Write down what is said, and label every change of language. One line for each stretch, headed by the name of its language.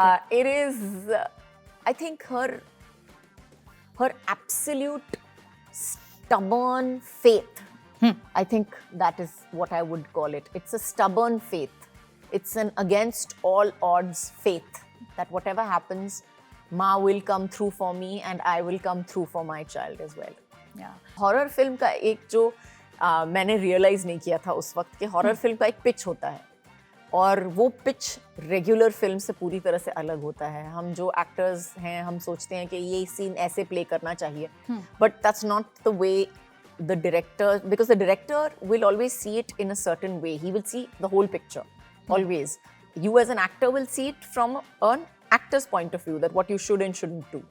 English: It is, I think her absolute stubborn faith. I think that is what I would call it. It's a stubborn faith. It's an against all odds faith that whatever happens, Ma will come through for me and I will come through for my child as well. Yeah.
Hindi: Horror film का एक जो मैंने realise नहीं किया था उस वक्त कि हॉरर फिल्म का एक पिच होता है और वो पिच रेगुलर फिल्म से पूरी तरह से अलग होता है. हम जो एक्टर्स हैं हम सोचते हैं कि ये सीन ऐसे प्ले करना चाहिए,
English: But that's not the way the director, because the director will always see it in a certain way. He will see the whole picture, always. you as an actor will see it from an actor's point of view, that what you should and shouldn't do.